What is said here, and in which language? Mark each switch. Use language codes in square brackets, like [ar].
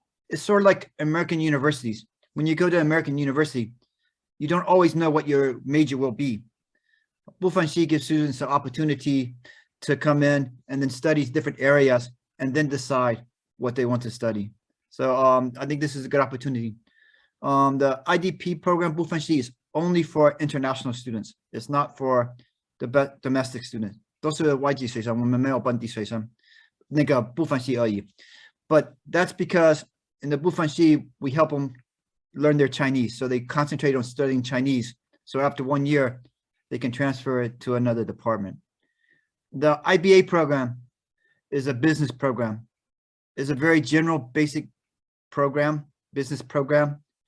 [en] It's sort of like American universities. When you go to American university, you don't always know what your major will be. 部分系 gives students the opportunity to come in and then study different areas and then decide what they want to study. So I think this is a good opportunity. The IDP program 部分系 is only for international students. It's not for the domestic students. [zh] 都是外籍学生，我们没有本地学生，那个部分系而已。 [en] But that's because in the 部分系 we help them learn their Chinese, so they concentrate on studying Chinese. So after 1 year, they can transfer it to another department. The IBA program is a business program. It's a very general, basic program, business program.